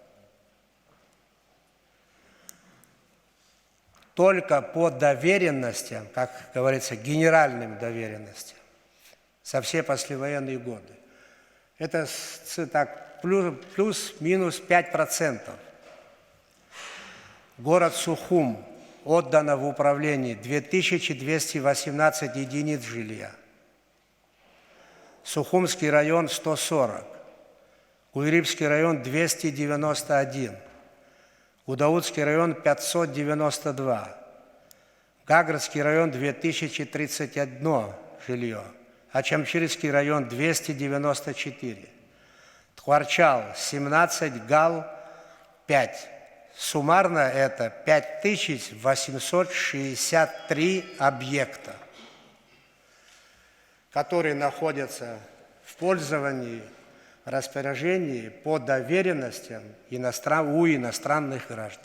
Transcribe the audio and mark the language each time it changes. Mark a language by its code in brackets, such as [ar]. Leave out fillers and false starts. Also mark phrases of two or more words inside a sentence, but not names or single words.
[ru] Только по доверенностям, как говорится, генеральным доверенностям, за все послевоенные годы. Это так, плюс-минус 5%. Город Сухум отдано в управление 2218 единиц жилья. Сухумский район 140, Куйрипский район 291, Гудаутский район 592, Гагрский район 2031 жилье, Ачамчирский район 294, Тхварчал 17, Гал 5. Суммарно это 5863 объекта, которые находятся в пользовании, распоряжении по доверенностям у иностранных граждан.